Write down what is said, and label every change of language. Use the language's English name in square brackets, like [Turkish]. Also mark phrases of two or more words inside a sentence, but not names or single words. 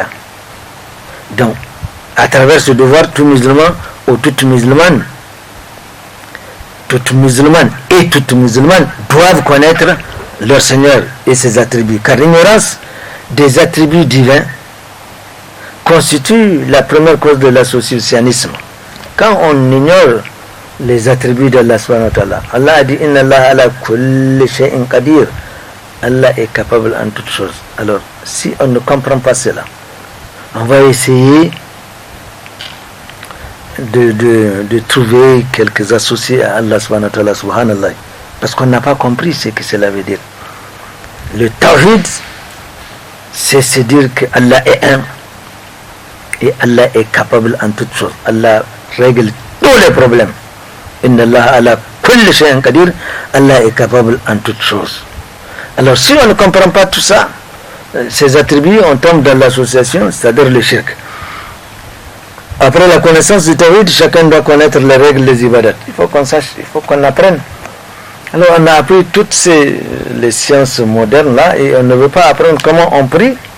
[French] Donc, à travers ce devoir, tout musulman ou toute musulmane et toute musulmane doivent connaître leur Seigneur et ses attributs. Car l'ignorance des attributs divins constitue la première cause de l'associationnisme. Quand on ignore les attributs d'Allah [Arabic] سبحانه وتعالى, [French] Allah a dit [Arabic] إن الله على كل شيء قدير. [French] Allah est capable en toutes choses. Alors, si on ne comprend pas cela, on va essayer de trouver quelques associés à Allah [Arabic] سبحانه وتعالى, [French] subhanallah, parce qu'on n'a pas compris ce que cela veut dire. Le tawhid, c'est se dire que Allah est un et Allah est capable en toutes choses. Allah règle tous les problèmes. [Arabic] إن الله على كل شيء قدير. [French] Allah est capable en toutes choses. Alors si on ne comprend pas tout ça, ces attributs, on tombe dans l'association, c'est-à-dire le shirk. Après la connaissance du tawhid, chacun doit connaître les règles des ibadats. Il faut qu'on sache, il faut qu'on apprenne. Alors on a appris toutes les sciences modernes là, et on ne veut pas apprendre comment on prie.